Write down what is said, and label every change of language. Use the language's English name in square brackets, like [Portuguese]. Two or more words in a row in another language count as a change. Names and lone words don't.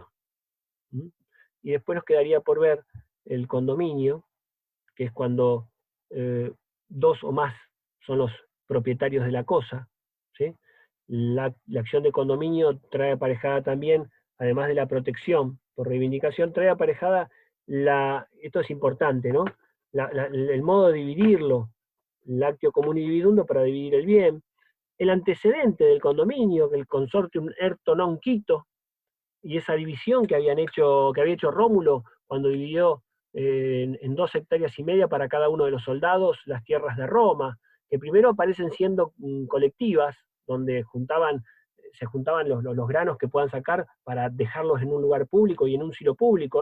[Spanish] Y después nos quedaría por ver el condominio, que es cuando dos o más son los propietarios de la cosa, ¿sí? La acción de condominio trae aparejada también, además de la protección por reivindicación, trae aparejada esto es importante, ¿no? El modo de dividirlo, el [Latin] actio comuni dividundo [Spanish] para dividir el bien, el antecedente del condominio, el [Latin] consortium erto non quito, [Spanish] y esa división que había hecho Rómulo cuando dividió en 2,5 hectáreas para cada uno de los soldados las tierras de Roma, que primero aparecen siendo colectivas, donde se juntaban los granos que puedan sacar para dejarlos en un lugar público y en un silo público.